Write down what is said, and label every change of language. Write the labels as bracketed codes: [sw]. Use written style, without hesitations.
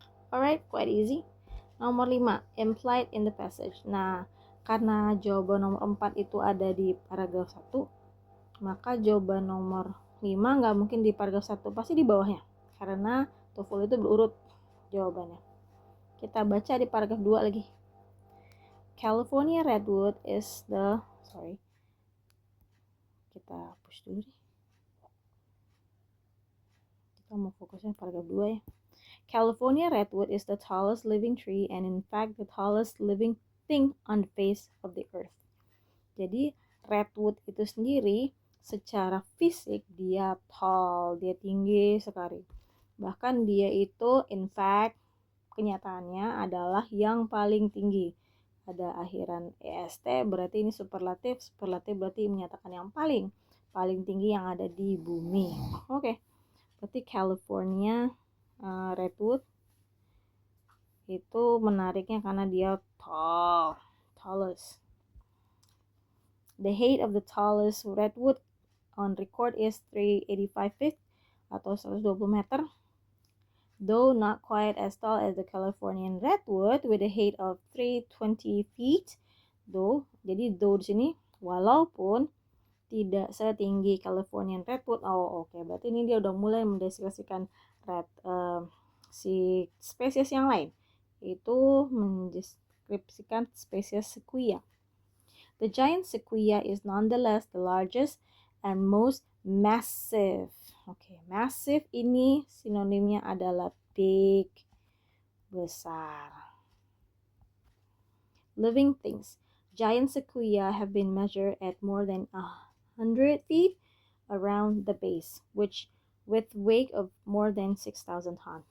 [en] Alright, quite easy. [id] Nomor 5, [en] implied in the passage. [id] Nah, karena jawaban nomor 4 itu ada di paragraf 1, maka jawaban nomor 5 nggak mungkin di paragraf 1, pasti di bawahnya. Karena TOEFL itu berurut jawabannya. Kita baca di paragraf 2 lagi. [en] California redwood is the... [id] Kita push dulu deh. Kita mau fokusnya paragraf 2 ya. [en] California redwood is the tallest living tree and in fact the tallest living thing on the face of the earth. [id] Jadi redwood itu sendiri secara fisik dia tall, dia tinggi sekali. Bahkan dia itu [en] in fact [id] kenyataannya adalah yang paling tinggi. Ada akhiran est, berarti ini superlatif berarti menyatakan yang paling tinggi yang ada di bumi. Oke. Berarti California redwood itu menariknya karena dia tallest. [en] The height of the tallest redwood on record is 385 feet [id] atau 120 meter. [en] Though not quite as tall as the Californian redwood with a height of 320 feet. [id] Jadi di sini walaupun tidak setinggi Californian redwood. Oke. Berarti ini dia udah mulai mendeskripsikan si spesies yang lain. Itu mendeskripsikan spesies sequoia. [en] The giant sequoia is nonetheless the largest and most massive. [id] Oke, massive ini sinonimnya adalah big, besar. [en] Living things. Giant sequoia have been measured at more than 100 feet around the base, which with weight of more than 6,000 tons.